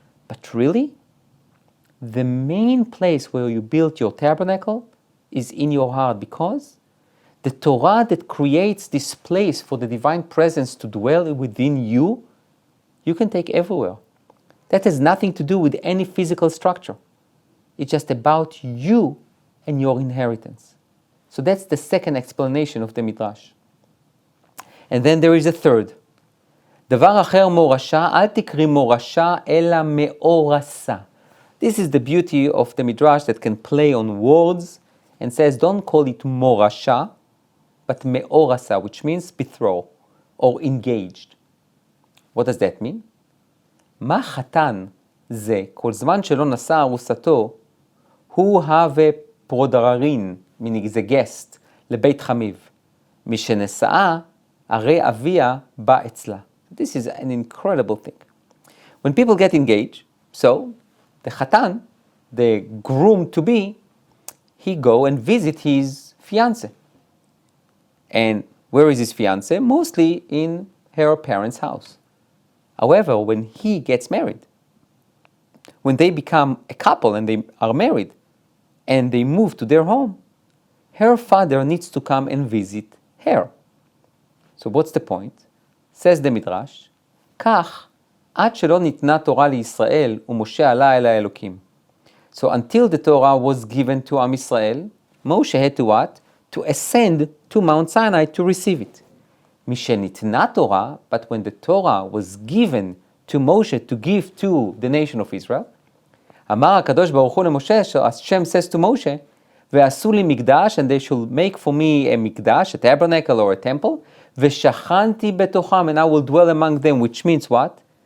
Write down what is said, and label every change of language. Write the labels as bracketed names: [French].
[English] But really, the main place where you build your tabernacle is in your heart, because the Torah that creates this place for the divine presence to dwell within you, you can take everywhere. That has nothing to do with any physical structure. It's just about you and your inheritance. So that's the second explanation of the Midrash. And then there is a third. [Hebrew] דבר אחר מורשה, אל תקריא מורשה, אלא מאורסה. [English] This is the beauty of the Midrash that can play on words and says, don't call it morasha, but meorasa, which means betroth or engaged. What does that mean? [Hebrew] מה חתן זה, כל זמן שלא נשא ארוסתו, הוא הווה פרודררין, meaning the guest, לבית חמיו. משנשאה, הרי אביה בא אצלה. [English] This is an incredible thing. When people get engaged, so the Khatan, the groom-to-be, he go and visit his fiancé. And where is his fiancé? Mostly in her parents' house. However, when he gets married, when they become a couple and they are married, and they move to their home, her father needs to come and visit her. So what's the point? [Hebrew] Says the Midrash, כך, עד שלא ניתנה תורה לישראל ומשה עלה אל האלוקים. [English] So until the Torah was given to Am Yisrael, Moshe had to what? To ascend to Mount Sinai to receive it. משניתנה Torah, but when the Torah was given to Moshe to give to the nation of Israel, אמר הקדוש ברוך הוא למשה, Hashem says to Moshe, ועשו לי מקדש, and they should make for me a מקדש, a tabernacle or a temple, ושכנתי בתוכם, and I will dwell among them, which means what?